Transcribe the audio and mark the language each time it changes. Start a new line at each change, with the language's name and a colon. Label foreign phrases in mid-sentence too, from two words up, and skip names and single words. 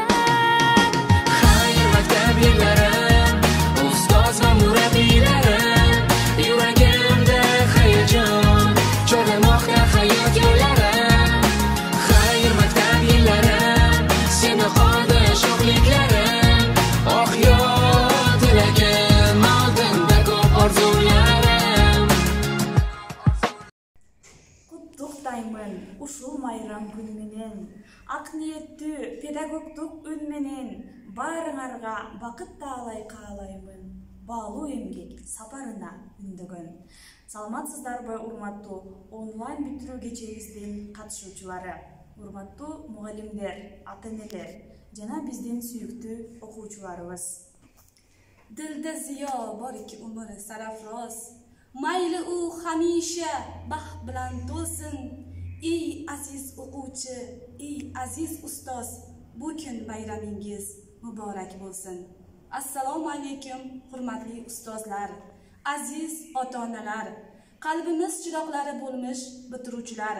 Uzbek: Xayr maktab yillarim, ustoz va murabbiylarim, yuragimda hayajon chorlamoqda hayot yo'llarim. Xayr maktab yillarim, seni qoldi sho'xliklarim, oh yod tilagim oldinda ko'p orzularim. Qutlukdayman ушул майрам күн менен, ак ниеттүү педагогдук үн менен, баарыңарга бакыт таалай каалаймын, баалуу эмгек сапарына үндөгөн.
Kyrgyz: Саламатсыздарбы урматтуу онлайн бүтүрүү кечегибиздин катышуучулары, урматтуу мугалимдер, ата-энелер жана биздин сүйүктүү окуучуларыбыз.
Uzbek: Dilda ziyo borki umr sarafroz, mayli u hamisha baxt bilan to'lsin. Ey aziz o'quvchi, ey aziz ustoz, bu kun bayramingiz muborak bo'lsin. Assalomu alaykum hurmatli ustozlar, aziz ota-onalar, qalbimiz chiroqlari bo'lmish bitiruvchilar.